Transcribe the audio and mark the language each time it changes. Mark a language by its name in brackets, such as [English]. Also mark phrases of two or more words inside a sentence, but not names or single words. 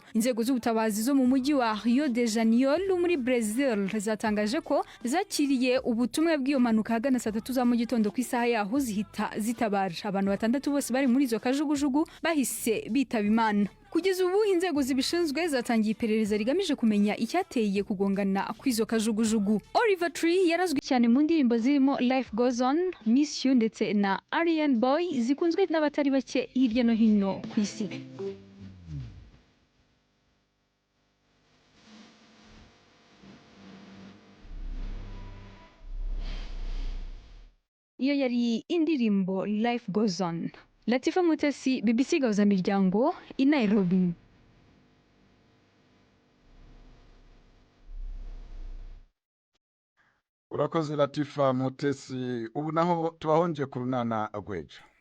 [Kinyarwanda] Inzego z'ubutabazi zo mu mujyi wa Rio de Janeiro muri Brazil zatangaje ko zakiriye ubutumwa bw'iyo mpanuka hagana saa 3 za mu gitondo ku isaha yaho zihita zitabara. Abantu 6 bose bari muri izo kajugujugu bahise bitaba Imana. Kugeza ubu inzego zibishinzwe zatangiye iperereza rigamije kumenya icyateye kugongana kw'izo kajugujugu. Oliver Tree yarazwi cyane mu ndirimbo zirimo Life Goes On, Miss You ndetse na Aryan Boy, zikunzwe n'abatari bake hirya no hino ku isi. Iyo yari indirimbo Life Goes On. Latifa Mutesi, BBC Gahuzamiryango, i Nairobi. Urakoze Latifa Mutesi. [Rundi] Ubu naho tubahonje ku runana agweja.